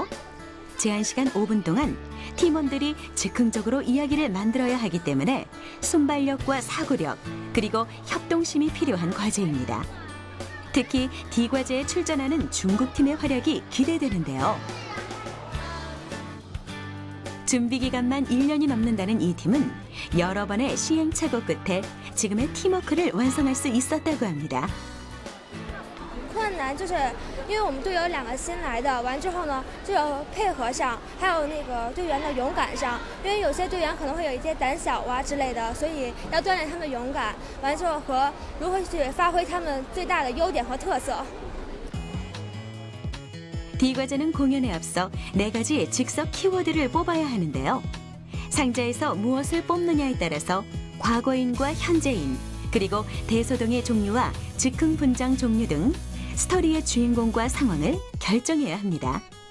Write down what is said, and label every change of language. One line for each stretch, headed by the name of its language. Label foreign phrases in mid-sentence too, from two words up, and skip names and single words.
Korean: 제한시간 5분 동안 팀원들이 즉흥적으로 이야기를 만들어야 하기 때문에 순발력과 사고력 그리고 협동심이 필요한 과제입니다. 특히 D과제에 출전하는 중국팀의 활약이 기대되는데요. 준비 기간만 1년이 넘는다는 이 팀은 여러 번의 시행착오 끝에 지금의 팀워크를 완성할 수 있었다고 합니다.
Chinese: 困难就是因为我们队有2个新来的，完之后呢，就有配合上，还有那个队员的勇敢上，因为有些队员可能会有一些胆小啊之类的，所以要锻炼他们的勇敢，完之后和如何去发挥他们最大的优点和特色。
Korean: D과제는 공연에 앞서 4가지 즉석 키워드를 뽑아야 하는데요. 상자에서 무엇을 뽑느냐에 따라서 과거인과 현재인, 그리고 대소동의 종류와 즉흥 분장 종류 등 스토리의 주인공과 상황을 결정해야 합니다.